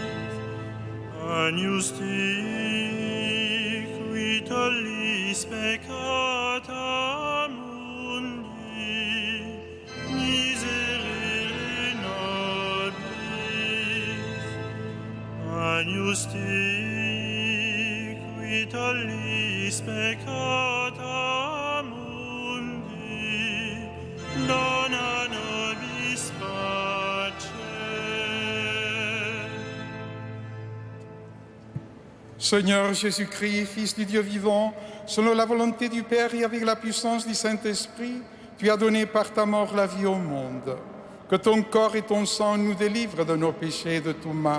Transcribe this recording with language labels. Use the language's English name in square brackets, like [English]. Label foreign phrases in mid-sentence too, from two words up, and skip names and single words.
[Latin] Agnus Dei, qui tollis peccata mundi, miserere nobis. Agnus Dei, qui tollis peccata mundi, dona nobis pace. [French] Seigneur Jésus-Christ, Fils du Dieu vivant, selon la volonté du Père et avec la puissance du Saint-Esprit, tu as donné par ta mort la vie au monde. Que ton corps et ton sang nous délivrent de nos péchés et de tout mal.